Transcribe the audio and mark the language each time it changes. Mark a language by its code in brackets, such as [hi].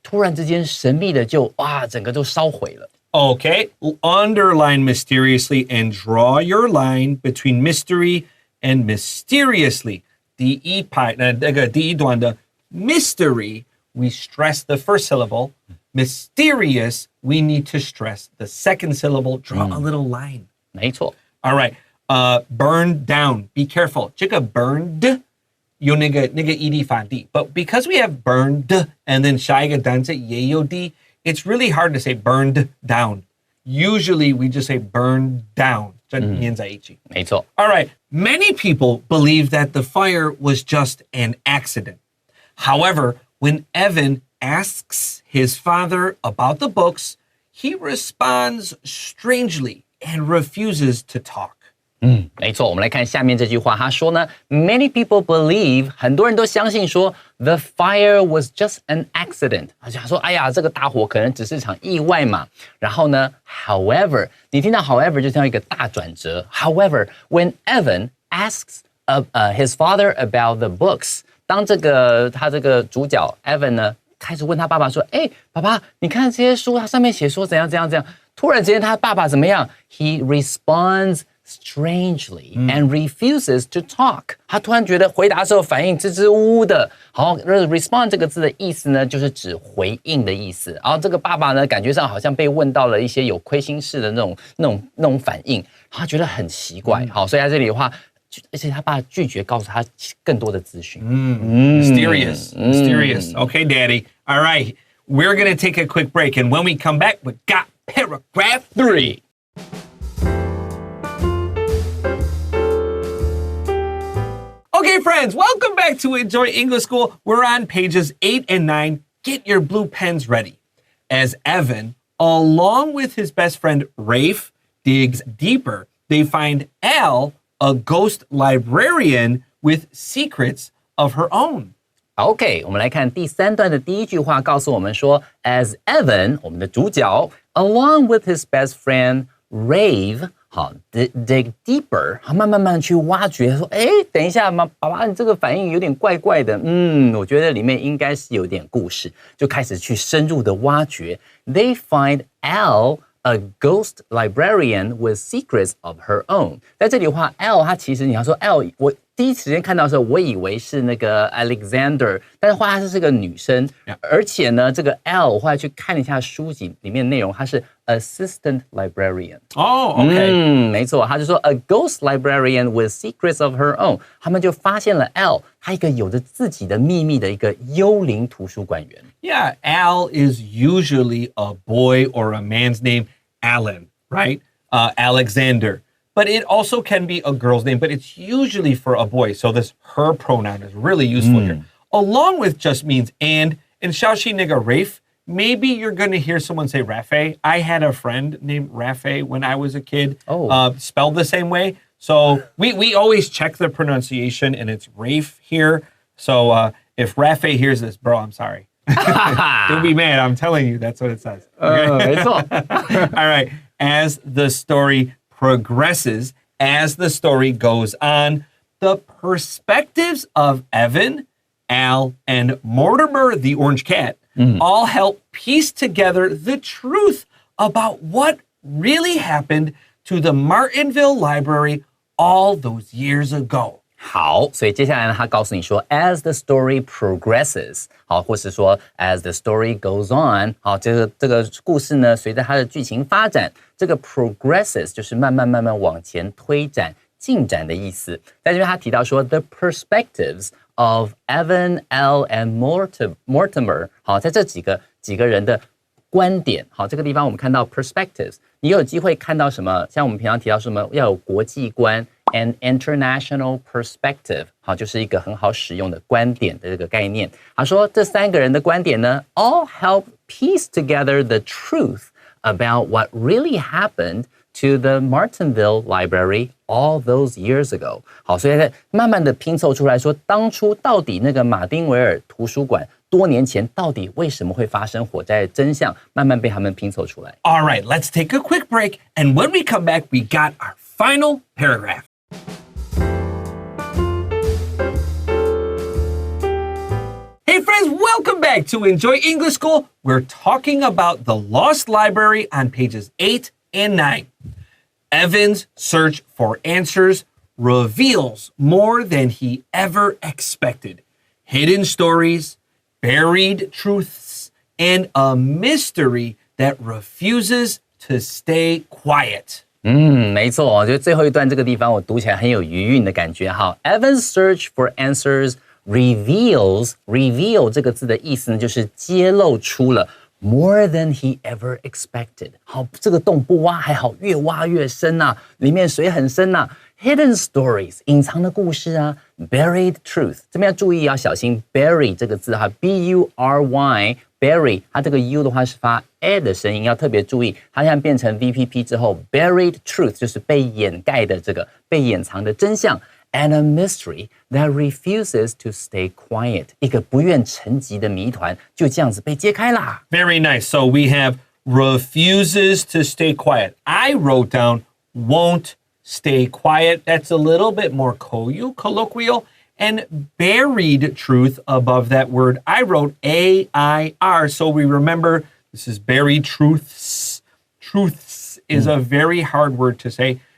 [zh] 突然之间神秘的就整个就烧毁了。 [en] Okay, underline mysteriously and draw your line between mystery and mysteriously. [zh] 第一段的 [en] mystery, we stress the first syllable. Mysterious, we need to stress the second syllable. Draw a little line. [zh] 没错。 [en] All right. Burn down. Be careful. [zh] 这个 [en] burned [zh] 有那个 [en] ed [zh] 反地 [en] but because we have burned and then [zh] 下一个单词也有 [en] d, it's really hard to say burned down. Usually we just say burned down. [zh] 这连在一起。没错。 [en] All right. Many people believe that the fire was just an accident. However, when Evan asks his father about the books, he responds strangely and refuses to talk. [zh] 没错，我们来看下面这句话，他说呢 ， [en] Many people believe， [zh] 很多人都相信说 ， [en] the fire was just an accident。 [zh] 他说，哎呀，这个大火可能只是场意外嘛。然后呢 ，however， 你听到 however 就听到一个大转折。 [en] However, when Evan asks his father about the books， [zh] 当他这个主角 Evan 呢，开始问他爸爸说，爸爸，你看这些书，它上面写说怎样怎样怎样。突然之间，他爸爸怎么样 [en] ？He responds strangely and refuses to talk. [zh] 他突然觉得回答的时候反应支支吾吾的。好 ，respond 这个字的意思呢，就是指回应的意思。然后这个爸爸呢，感觉上好像被问到了一些有亏心事的那种反应，他觉得很奇怪。好，所以在这里的话，而且他爸拒绝告诉他更多的资讯。 [en] Mysterious. Okay, Daddy. All right. We're going to take a quick break. And when we come back, we got paragraph 3. Okay, friends, welcome back to Enjoy English School. We're on pages 8 and 9. Get your blue pens ready. As Evan, along with his best friend Rafe, digs deeper, they find Al, a ghost librarian with secrets of her own. [zh] OK， 我们来看第3段的第一句话，告诉我们说 ， [en] As Evan， [zh] 我们的主角 ， [en] along with his best friend Rave， [zh] 好 [en] dig deeper， [zh] 好慢慢去挖掘，说，等一下，爸爸，你这个反应有点怪怪的，我觉得里面应该是有点故事，就开始去深入的挖掘。 [en] They find Al。A ghost librarian with secrets of her own。 [zh] 在这里的话 ，L 它其实你要说 L， 我第一时间看到的时候，我以为是那个 Alexander， 但是后来它是个女生，而且呢，这个 L 我后来去看了一下书籍里面的内容，它是 [en] assistant librarian。 Oh, okay. [zh] 没错，他就说 [en] a ghost librarian with secrets of her own， [zh] 他们就发现了 L， 他一个有着自己的秘密的一个幽灵图书馆员。 [en] Yeah, Al is usually a boy or a man's name, Alan, right? Alexander. But it also can be a girl's name, but it's usually for a boy. So this her pronoun is really useful here. Along with just means and xiaoxi nigga Rafe maybe you're going to hear someone say Rafe. I had a friend named Rafe when I was a kid, spelled the same way. So we always check the pronunciation, and it's Rafe here. So if Rafe hears this, bro, I'm sorry. Don't be mad. I'm telling you, that's what it says. Okay? [zh] 没错。 [en] All right. As the story progresses, as the story goes on, the perspectives of Evan, Al, and Mortimer, the orange cat, all help piece together the truth about what really happened to the Martinville Library all those years ago. [zh] 好，所以接下来呢，他告诉你说， [en] as the story progresses， [zh] 好，或是说 [en] as the story goes on， [zh] 好，这个故事呢，随着它的剧情发展，这个 progresses 就是慢慢往前推展、进展的意思。在这边他提到说 [en] the perspectives of Evan, Al and Mortimer， [zh] 好，在这几个人的观点，好，这个地方我们看到 perspectives， 你有机会看到什么？像我们平常提到什么要有国际观。 [en] An international perspective， [zh] 好，就是一个很好使用的观点的这个概念。他说这三个人的观点呢 ， [en] all help piece together the truth about what really happened to the Martinville Library all those years ago。 [zh] 好，所以慢慢的拼凑出来说，当初到底那个马丁维尔图书馆多年前到底为什么会发生火灾的真相，慢慢被他们拼凑出来。 [en] All right, let's take a quick break, and when we come back, we got our final paragraph. Hey friends, welcome back to Enjoy English School. We're talking about the Lost Library on pages 8 and 9. Evan's search for answers reveals more than he ever expected. Hidden stories, buried truths, and a mystery that refuses to stay quiet. [zh] 没错，我觉得最后一段这个地方我读起来很有余韵的感觉。好 ， [en] Evan's search for answers reveal [zh] 这个字的意思呢，就是揭露出了 [en] more than he ever expected。 [zh] 好，这个洞不挖还好，越挖越深呐，里面水很深呐。 [en] Hidden stories [zh] 隐藏的故事啊 ， [en] buried truth [zh] 这边要注意要小心 bury 这个字哈 ，B-U-R-Y bury 它这个 U 的话是发 a 的声音，要特别注意。它现在变成 VPP 之后 ， [en] buried truth [zh] 就是被掩盖的这个被掩藏的真相。 [en] And a mystery that refuses to stay quiet， [zh] 一个不愿沉寂的谜团就这样子被揭开啦。 [en] Very nice. So we have refuses to stay quiet. I wrote down won't stay quiet. That's a little bit more colloquial. And buried truth above that word, I wrote A-I-R. So we remember this is buried truths. Truths is a very hard word to say.